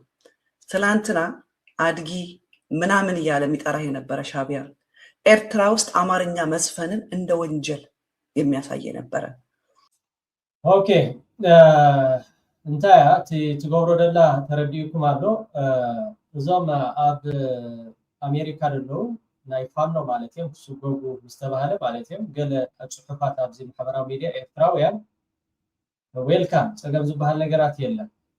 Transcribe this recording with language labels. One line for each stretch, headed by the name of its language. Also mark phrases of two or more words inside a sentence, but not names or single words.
Amharic: ትላንትና አድጊ ምናምን እያለ የሚጠራ የነበረ ሻቢያ ኤርትራ ውስጥ አማርኛ መስፈንን እንደ ወንጀል የሚያሳይ ነበረ።
Tigrinya: ኦኬ እንታይ ትገብሮ ደላ ተረዲኩም አሎ እዞም ኣብ አሜሪካ ደለው ናይ ፋኖ ማለት እዮም ክስገቡ ምስተባሃለ ማለት እዮም ገለ ጽሑፋት ኣብዚ ማሕበራዊ ሚድያ ኤርትራውያን ዌልካም ፀገም ዝበሃል ነገራት የለን